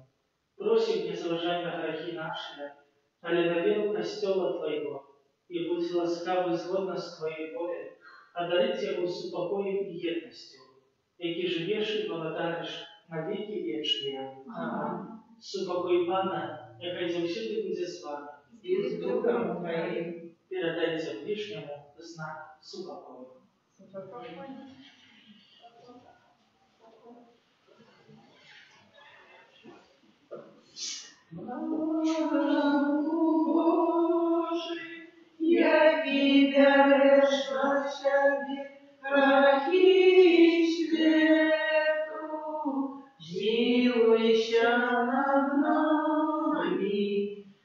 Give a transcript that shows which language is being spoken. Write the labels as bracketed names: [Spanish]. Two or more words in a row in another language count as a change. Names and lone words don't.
[Russian] Просим, [Ukrainian] не заважай [Russian] на грехи наши, але на веру Костела Твоего, и будь ласкавый згодно с Твоей волей, одарить его супокоем и едностью, яки живешь и благодаришь на веки вечные. Аминь. [Ukrainian] Супокой Пана, яка завсюди буде з вами, [Russian] И с Духом Твоим. [Ukrainian] передайте ближнему знак супокою. [Russian] Божий, яки берешь на себе грехи свету, змилуйся над нами,